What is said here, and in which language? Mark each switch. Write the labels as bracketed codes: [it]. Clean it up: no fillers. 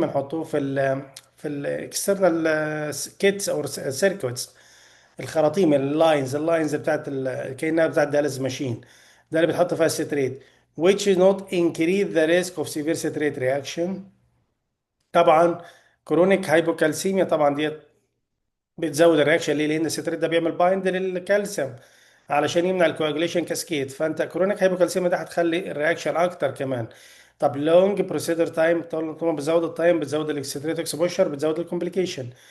[ar] بنحطوه في الاكسترنال كيتس او سيركويتس، الخراطيم اللاينز بتاعت كانها بتاعت دياليز ماشين. ده اللي بتحط فيها الستريت. [en] which is not increase the risk of severe citrate reaction. [ar] طبعا كرونيك هايبوكالسيميا طبعا دي بتزود الرياكشن. ليه؟ لان الستريت ده بيعمل بايند للكالسيوم علشان يمنع الكواجوليشن كاسكيد. فانت كرونيك هايبوكالسيميا ده هتخلي الرياكشن اكتر كمان. طب لونج بروسيدر تايم، طبعا بتزود التايم، بتزود الاكستريت اكسبوشر، بتزود الكومبليكيشن.